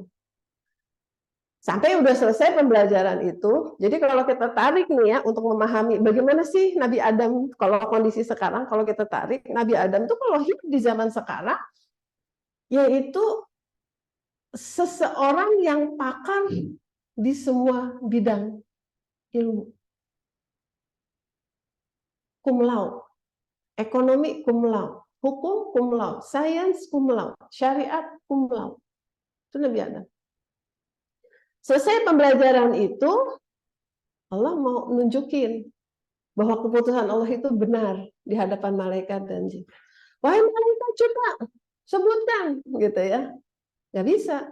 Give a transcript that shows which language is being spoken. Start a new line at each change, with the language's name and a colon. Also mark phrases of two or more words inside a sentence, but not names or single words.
Indonesian: Sampai udah selesai pembelajaran itu, jadi kalau kita tarik nih ya untuk memahami bagaimana sih Nabi Adam kalau kondisi sekarang, kalau kita tarik Nabi Adam itu kalau hidup di zaman sekarang, yaitu seseorang yang pakar di semua bidang ilmu.
Latin: Cum laude, ekonomi cum laude, hukum cum laude, sains cum laude, syariat cum laude.
Indonesian: Itu Nabi Adam. Selesai pembelajaran itu, Allah mau nunjukin bahwa keputusan Allah itu benar di hadapan malaikat dan jin. Wahai malaikat, coba sebutkan, gitu ya. Nggak bisa.